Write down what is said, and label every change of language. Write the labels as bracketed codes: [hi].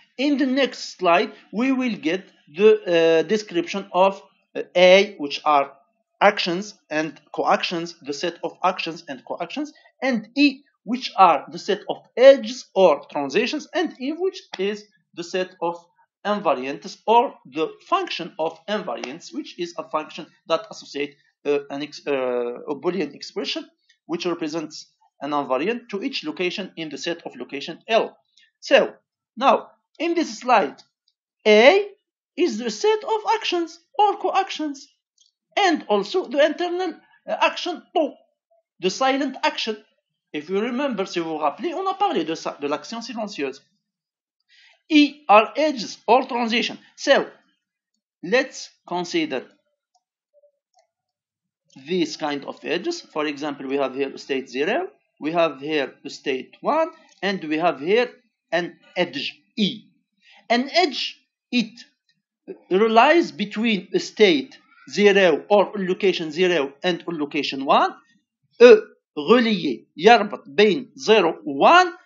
[en] In the next slide, we will get the description of A, which are actions and coactions, the set of actions and coactions, and E, which are the set of edges or transitions, and E, which is the set of invariants or the function of invariants, which is a function that associates a Boolean expression which represents an invariant to each location in the set of location L. So now in this slide, A is the set of actions or coactions, and also the internal action O, the silent action. If you remember, [fr] si vous vous rappelez, on a parlé de ça, de l'action silencieuse. [en] E are edges or transition. So let's consider these kind of edges. For example, we have here state 0, we have here state 1, and we have here an edge E. An edge, it relies between a state 0 or location 0 and location 1. [ar] E relié يربط بين 0 و 1.